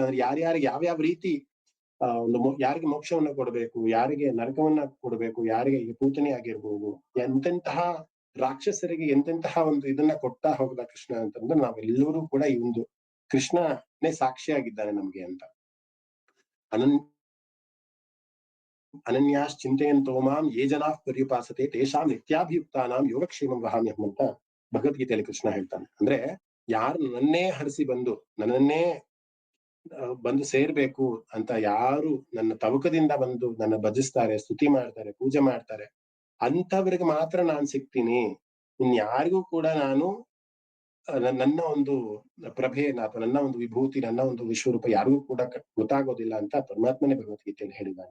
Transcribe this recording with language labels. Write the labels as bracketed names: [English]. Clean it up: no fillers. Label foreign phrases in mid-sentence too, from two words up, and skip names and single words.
[Kannada] ಅಂದ್ರೆ ಯಾರ್ಯಾರಿಗೆ ಯಾವ್ಯಾವ ರೀತಿ ಯಾರಿಗೆ ಮೋಕ್ಷವನ್ನ ಕೊಡ್ಬೇಕು, ಯಾರಿಗೆ ನರಕವನ್ನ ಕೊಡ್ಬೇಕು, ಯಾರಿಗೆ ಪೂತನೆ ಆಗಿರ್ಬೋದು, ಎಂತೆಂತಹ ರಾಕ್ಷಸರಿಗೆ ಎಂತೆಂತಹ ಒಂದು ಇದನ್ನ ಕೊಡ್ತಾ ಹೋಗದ ಕೃಷ್ಣ ಅಂತಂದ್ರೆ ನಾವೆಲ್ಲರೂ ಕೂಡ ಈ ಒಂದು ಕೃಷ್ಣನೇ ಸಾಕ್ಷಿಯಾಗಿದ್ದಾನೆ ನಮ್ಗೆ ಅಂತ. [Sanskrit] ಅನನ್ಯಾಶ್ಚಿಂತೆಯಂತೋ ಮಾಂ ಯೇ ಜನಾ ಪರ್ಯುಪಾಸತೆ ತೇಷಾಂ ನಿತ್ಯಾಭಿಯುಕ್ತಾನಾಂ ಯೋಗಕ್ಷೇಮಂ ವಹಾಮ್ಯಹಂ [Kannada] ಅಂತ ಭಗವದ್ಗೀತೆಯಲ್ಲಿ ಕೃಷ್ಣ ಹೇಳ್ತಾನೆ. ಅಂದ್ರೆ ಯಾರು ನನ್ನನ್ನೇ ಹರಿಸಿ ನನ್ನನ್ನೇ ಬಂದು ಸೇರ್ಬೇಕು ಅಂತ ಯಾರು ನನ್ನ ತವಕದಿಂದ ಬಂದು ನನ್ನ ಭಜಿಸ್ತಾರೆ, ಸ್ತುತಿ ಮಾಡ್ತಾರೆ, ಪೂಜೆ ಮಾಡ್ತಾರೆ, ಅಂತವ್ರಿಗೆ ಮಾತ್ರ ನಾನ್ ಸಿಗ್ತೀನಿ. ಇನ್ಯಾರಿಗೂ ಕೂಡ ನಾನು ನನ್ನ ಒಂದು ಪ್ರಭೆಯನ್ನ ಅಥವಾ ನನ್ನ ಒಂದು ವಿಭೂತಿ, ನನ್ನ ಒಂದು ವಿಶ್ವರೂಪ ಯಾರಿಗೂ ಕೂಡ ಗೊತ್ತಾಗೋದಿಲ್ಲ ಅಂತ ಪರಮಾತ್ಮನೇ ಭಗವದ್ಗೀತೆಯಲ್ಲಿ ಹೇಳಿದ್ದಾನೆ.